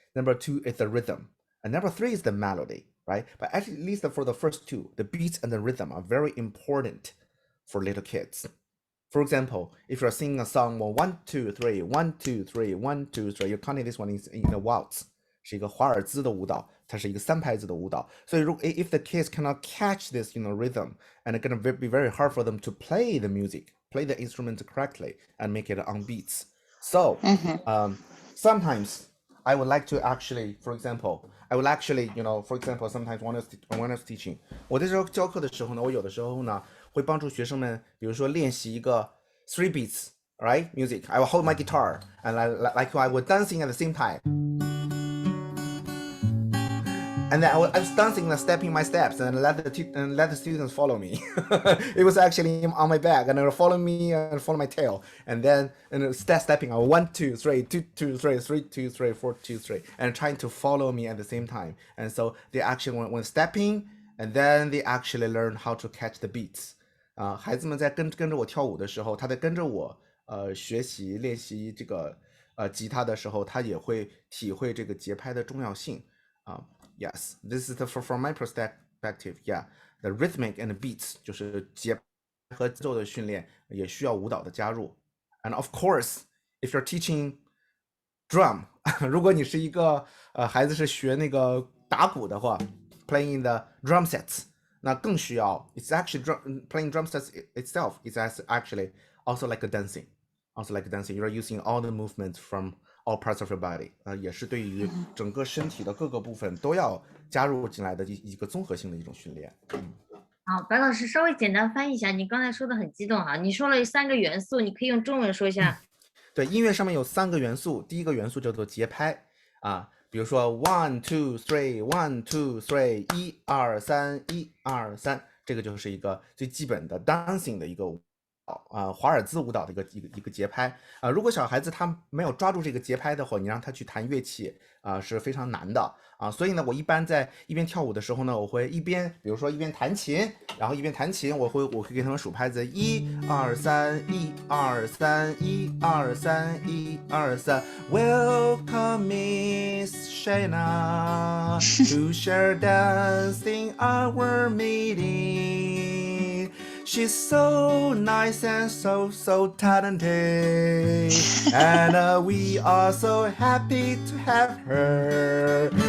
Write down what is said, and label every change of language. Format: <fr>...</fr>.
<en>Number 2 is the rhythm, and number 3 is the melody, right? But at least for the first 2, the beats and the rhythm are very important for little kids. For example, if you're singing a song, 1 2 3 1 2 3 1 2 3, you're counting this one in a waltz.</en> <zh>是一个华尔兹的舞蹈，它是一个3拍子的舞蹈。所以</zh> <en>if the kids cannot catch this, rhythm, and it's gonna be very hard for them to play the music, play the instrument correctly, and make it on beats. So, sometimes I would like to actually, for example, sometimes when I was teaching,</en> <zh>我在这教课的时候呢，我有的时候呢会帮助学生们，比如说练习一个</zh> <en>3 beats, right? Music. I will hold my guitar and like I was dancing at the same time. And then I was dancing and stepping my steps and let the students follow me. It was actually on my back, and they were following me and follow my tail. And then stepping, 1 2 3 2 2 3 3 2 3 4 2 3, and trying to follow me at the same time. And so they actually when stepping and then they actually learn how to catch the beats.</en> <zh>孩子们在跟着我跳舞的时候，他在跟着我学习练习这个吉他的时候，他也会体会这个节拍的重要性。</zh> <en>Yes, this is from my perspective. Yeah, the rhythmic and the beats</en> <zh>就是节拍和节奏的训练也需要舞蹈的加入。</zh> <en>And of course, if you're teaching drum</en> <zh>如果你是一个孩子是学那个打鼓的话</zh> <en>playing the drum sets</en> <zh>那更需要</zh> <en>it's actually playing drum sets itself is actually also like a dancing you're using all the movements from all parts of your body</en> <zh>也是对于整个身体的各个部分都要加入进来的一个综合性的一种训练。好，白老师稍微简单翻译一下，你刚才说的很激动哈，你说了3个元素，你可以用中文说一下。对，音乐上面有3个元素，第一个元素叫做节拍比如说 1 2 3 1 2 3 1 2 3 1 2 3，这个就是一个最基本的 dancing 的一个华尔兹舞蹈的一个节拍如果小孩子他没有抓住这个节拍的话，你让他去弹乐器是非常难的所以呢，我一般在一边跳舞的时候呢，我会比如说一边弹琴，然后一边弹琴，我会给他们数拍子1 2 3 1 2 3 1 2 3 1 2 3</zh> <en>Welcome Miss Shaina to share dancing our meeting. She's so nice and so talented, and we are so happy to have her.</en>